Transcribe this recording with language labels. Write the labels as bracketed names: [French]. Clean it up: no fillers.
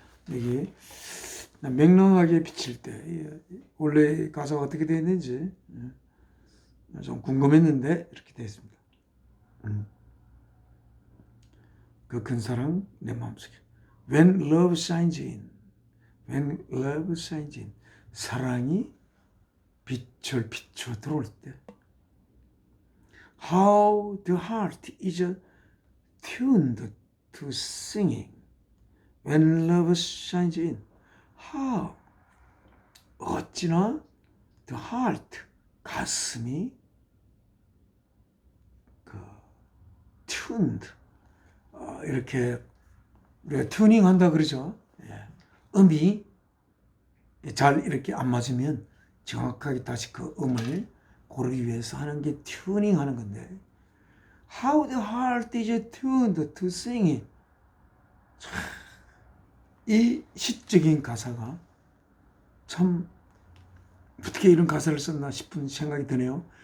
[Korean] 여기 명랑하게 비칠 때 원래 가사가 어떻게 되어 있는지 좀 궁금했는데 이렇게 되어 있습니다. 그 큰 사랑 내 마음속에 [English] When love shines in [Korean] When love shines in 사랑이 빛을 비춰 들어올 때 [English] How the heart is tuned to singing When love shines in How [Korean] 어찌나 [English] the heart [Korean] 가슴이 [English] tuned [Korean] 이렇게 우리가 튜닝 한다 그러죠. 음이 잘 이렇게 안 맞으면 정확하게 다시 그 음을 고르기 위해서 하는 게 튜닝 하는 건데 [English] How the heart is tuned to sing [Korean] 이 시적인 가사가 참 어떻게 이런 가사를 썼나 싶은 생각이 드네요.